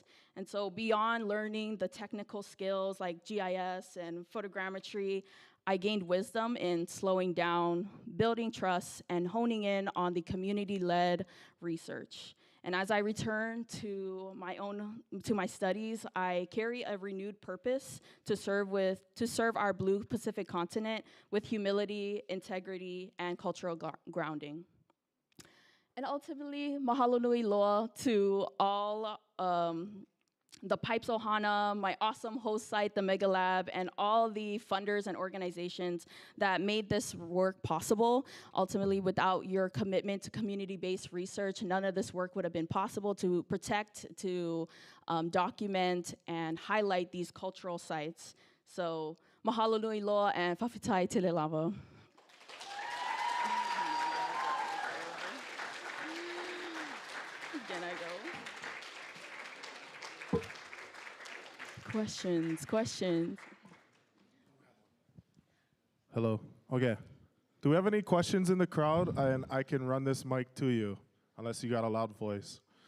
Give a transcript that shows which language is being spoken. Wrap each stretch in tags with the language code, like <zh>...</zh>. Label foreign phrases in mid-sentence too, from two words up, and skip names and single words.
<en>And so beyond learning the technical skills like GIS and photogrammetry, I gained wisdom in slowing down, building trust, and honing in on the community-led research. And as I return to my studies, I carry a renewed purpose to serve our Blue Pacific continent with humility, integrity, and cultural grounding. And ultimately,</en> <haw>mahalo nui loa</haw> <en>to all the PIPES Ohana, my awesome host site, the Mega Lab, and all the funders and organizations that made this work possible. Ultimately, without your commitment to community-based research, none of this work would have been possible to protect, to document, and highlight these cultural sites. So,</en> <haw>mahalo nui loa and</haw> <sm>whawhitai tele lava.</sm> <en>Can I go? Questions. Hello. Okay. Do we have any questions in the crowd? And I can run this mic to you, unless you got a loud voice.</en>